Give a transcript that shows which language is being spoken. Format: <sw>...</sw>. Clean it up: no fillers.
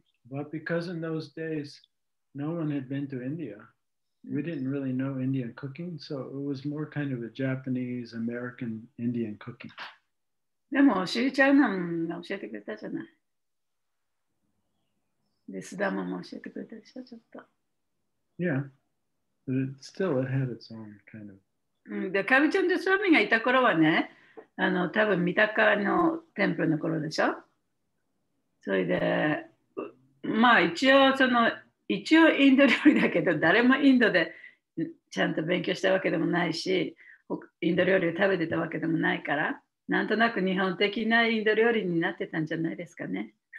<en>But because in those days, no one had been to India. We didn't really know Indian cooking, so it was more kind of a Japanese, American, Indian cooking.</en> <ja>でも、しーちゃんが教えてくれたじゃない。で、須田も教えてくれたでしょ、ちょっと。</ja> <en>Yeah, but it had its own kind of.</en> <ja>で、かみちゃんとスワミがいた頃はね、多分三鷹のテンプルの頃でしょ。それで、まあ一応インド料理だけど、誰もインドでちゃんと勉強したわけでもないし、インド料理を食べてたわけでもないから、なんとなく日本的なインド料理になってたんじゃないですかね。</ja>